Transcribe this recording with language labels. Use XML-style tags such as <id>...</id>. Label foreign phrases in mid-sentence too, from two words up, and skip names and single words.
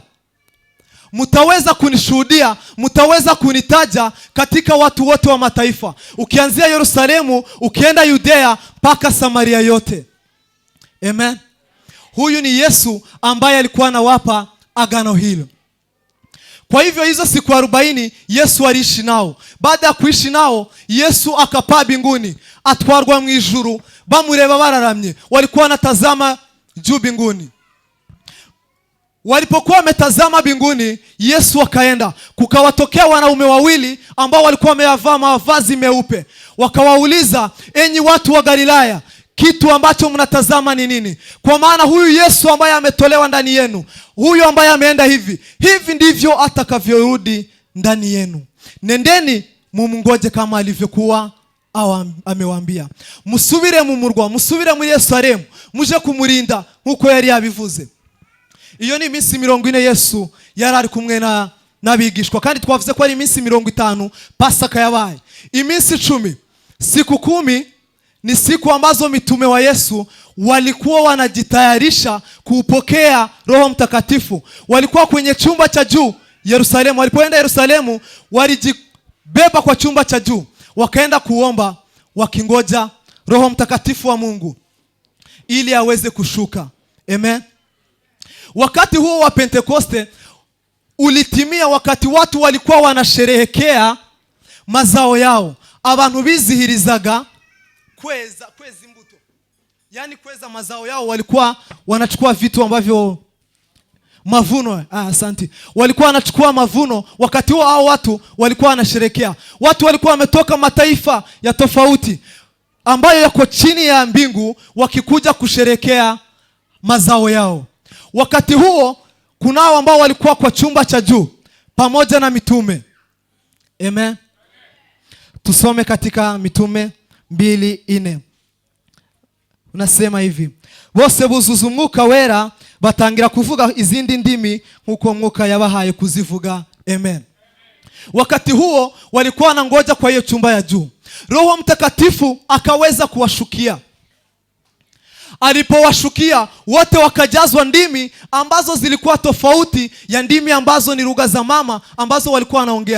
<sw>Mtaweza kunishuhudia, mtaweza kunitaja katika watu wote wa mataifa, ukianzia Yerusalemu, ukienda Yudea mpaka Samaria yote. Amen. Huyu ni Yesu ambaye alikuwa anawapa agano hilo. Kwa hivyo hizo siku 40 Yesu aliishi nao. Baada ya kuishi nao, Yesu akapaa mbinguni,</sw> <rw>atwarwa mu ijuru, bamureba bararamye.</rw> <sw>Walikuwa wanatazama juu mbinguni. Walipokuwa wametazama mbinguni, Yesu akaenda, kukawatokea wanaume wawili ambao walikuwa wamevaa mavazi meupe. Wakawauliza, enyi watu wa Galilaya, kitu ambacho mnatazama ni nini? Kwa maana huyu Yesu ambaye ametolewa ndani yenu, huyu ambaye ameenda hivi ndivyo atakavyorudi ndani yenu. Nendeni mumungoje kama alivyokuwa amewaambia.</sw> <rw>Musubire mu murwa, musubire muri Yerusalemu, muje kumurinda nkuko yari yabivuze. Iyo ni iminsi 40 Yesu yari ari kumwe n'abigishwa, kandi twavuze ko ari iminsi 50 Pasaka yabaye. Iminsi 10,</rw> <sw>siku 10 ni siku ambazo mitume wa Yesu walikuwa wanajitayarisha kupokea Roho Mtakatifu. Walikuwa kwenye chumba cha juu Yerusalemu. Walipoenda Yerusalemu, walijibeba kwa chumba cha juu, wakaenda kuomba wakingoja Roho Mtakatifu wa Mungu ili aweze kushuka. Amen. Wakati huo wa Pentekoste ulitimia, wakati watu walikuwa wanasherehekea mazao yao.</sw> <rw>Abantu bizihirizaga kweza imbuto,</rw> <sw>yani kweza mazao yao. Walikuwa wanachukua vitu ambavyo mavuno, asante, walikuwa wanachukua mavuno. Wakati huo hao watu walikuwa wanasherehekea. Watu walikuwa wametoka mataifa ya tofauti ambayo yako chini ya mbingu, wakikuja kusherehekea mazao yao. Wakati huo kunao ambao walikuwa kwa chumba cha juu pamoja na mitume. Amen. Tusome katika Mitume 2:4. Unasema hivi,</sw> <rw>bose buzuza umwuka wera batangira kuvuga izindi ndimi nkuko mwuka yabahaye kuzivuga.</rw> <sw>Amen. Wakati huo walikuwa wanangoja kwa hiyo chumba ya juu. Roho Mtakatifu akaweza kuwashukia. Alipowashukia wote wakajazwa ndimi ambazo zilikuwa tofauti ya ndimi ambazo ni lugha za mama ambazo walikuwa wanaongea.</sw>